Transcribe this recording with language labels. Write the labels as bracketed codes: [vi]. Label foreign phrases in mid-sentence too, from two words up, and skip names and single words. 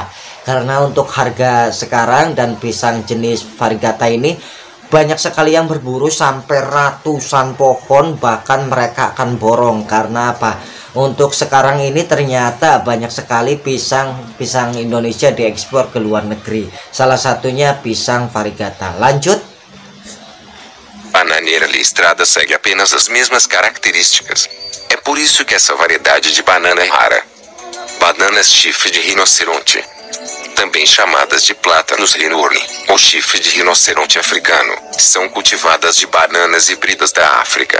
[id] Karena untuk harga sekarang dan pisang jenis variegata ini banyak sekali yang berburu sampai ratusan pohon, bahkan mereka akan borong. Karena apa? Untuk sekarang ini ternyata banyak sekali pisang Indonesia diekspor ke luar negeri. Salah satunya pisang variegata. Lanjut. [pt] Bananeira listrada segue apenas as mesmas características. É por isso que essa variedade de banana é rara. Bananas chifre de rinoceronte, também chamadas de plátanos rinouri, ou chifre de rinoceronte africano, são cultivadas de bananas híbridas da África.